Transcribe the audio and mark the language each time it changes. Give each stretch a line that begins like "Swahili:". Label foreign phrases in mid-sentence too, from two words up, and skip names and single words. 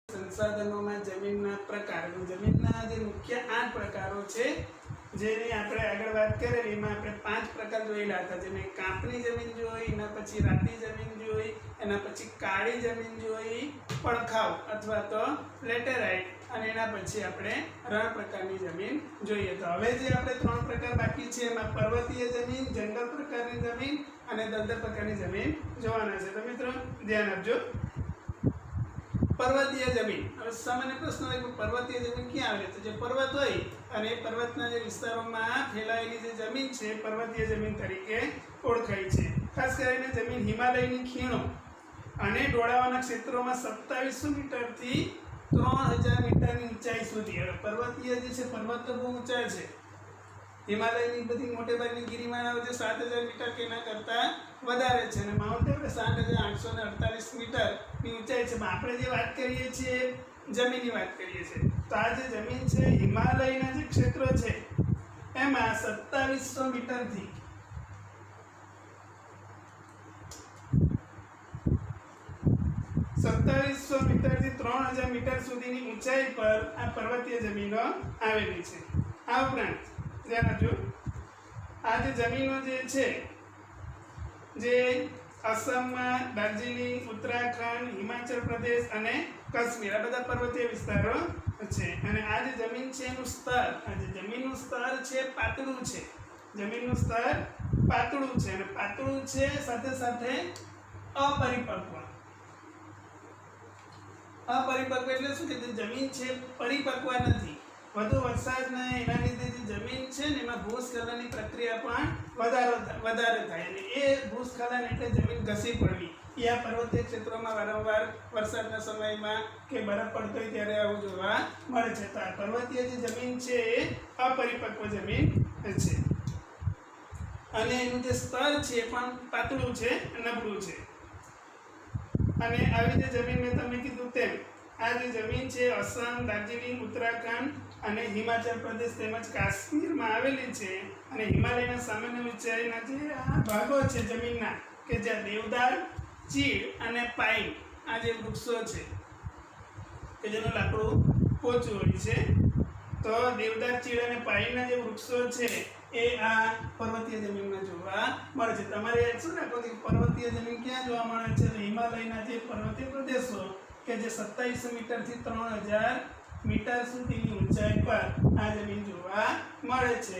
Gujarati: સંસાધનોમાં જમીનના પ્રકાર જમીનના જે મુખ્ય 8 પ્રકારો હૈ જેની આપણે આગળ વાત કરેલી એમાં આપણે 5 પ્રકાર જોયેલા હતા જેને કાંપની જમીન જોઈ એના પછી રાતી જમીન જોઈ એના પછી કાળી જમીન જોઈ પડખાવ અથવા તો લેટેરાઇટ અને એના પછી આપણે રણ પ્રકારની જમીન જોઈએ। તો હવે જે આપણે 3 પ્રકાર બાકી છે એમાં પર્વતીય જમીન જંગલ પ્રકારની જમીન અને દલદલ પ્રકારની જમીન જોવાના છે। તો મિત્રો ધ્યાન આપજો। પર્વતીય જમીન હવે સામાન્ય પ્રશ્ન હૈ કિ પર્વતીય જમીન ક્યા આવે તો જે પર્વત હોય અને પર્વતના જે વિસ્તારોમાં ફેલાયેલી જે જમીન છે પર્વતીય જમીન તરીકે ઓળખાય છે। ખાસ કરીને જમીન હિમાલયની ખીણો અને ઢોળાવાના ક્ષેત્રોમાં 2700 મીટર થી 3000 મીટરની ઊંચાઈ સુધી। હવે પર્વતીય જે છે પર્વત તો બહુ ઊંચા છે। હિમાલયની બધી મોટે ભાગની ગિરિમાળાઓ જે 7000 મીટર કે એના કરતા વધારે છે અને માઉન્ટ એવરેસ્ટ 8848 મીટર ની ઊંચાઈ છે। આપણે જે વાત કરીએ છીએ જમીનની વાત કરીએ છીએ તો આ જે જમીન છે હિમાલયના જે ક્ષેત્રો છે એમાં 2700 મીટરથી 2700 મીટરથી 3000 મીટર સુધીની ઊંચાઈ પર આ પર્વતીય જમીનો આવેલી છે। આ ઉપરાંત ધ્યાન આપજો આ જે જમીનો જે છે જે અસમ મેં દાર્જિલિંગ ઉત્તરાખંડ હિમાચલ પ્રદેશ અને કાશ્મીર આ બધા પર્વતીય વિસ્તારો છે અને આ જે જમીન છે એનું સ્તર આ જે જમીનનું સ્તર છે પાતળું છે। જમીનનું સ્તર પાતળું છે અને પાતળું છે સાથે સાથે અપરિપક્વ। અપરિપક્વ એટલે શું કે જમીન છે પરિપક્વ નથી। વધુ વરસાદના એના લીધે જે જમીન છે ને એમાં ભૂસ્ખલનની પ્રક્રિયા પણ વધારે થાય અને એ ભૂસ્ખલન એટલે જમીન ઘસી પડવી એ આ પર્વતીય ક્ષેત્રોમાં વારંવાર વરસાદના સમયમાં કે બરફ પડતો હોય ત્યારે આવું જોવા મળે છે। તો આ પર્વતીય જે જમીન છે એ અપરિપક્વ જમીન છે અને એનું જે સ્તર છે એ પણ પાતળું છે નબળું છે। અને આવી જે જમીન મેં તમને કીધું તેમ આ જો જમીન હૈ અસમ દાર્જિલિંગ ઉત્તરાખંડ અને હિમાચલ પ્રદેશ તેમજ કાશ્મીર મેં આવેલી હૈ અને હિમાલયના સામાન્ય ઊંચાઈના જે ભાગો હૈ જમીનના કે જ્યાં દેવદાર ચીડ અને પાઇન આ જે વૃક્ષો હૈ કે જેનું લાકડું પોચું હોય છે। તો દેવદાર ચીડ અને પાઇનના જે વૃક્ષો હૈ એ આ પર્વતીય જમીન મેં જોવા મળે છે। તમારે યાદ શું રાખો કે પર્વતીય જમીન ક્યાં જોવા મળે છે? હિમાલયના જે પર્વતીય પ્રદેશો કે જે 2700 મીટર થી 3000 મીટર સુધીની ઊંચાઈ પર આ જમીન જોવા મળે છે।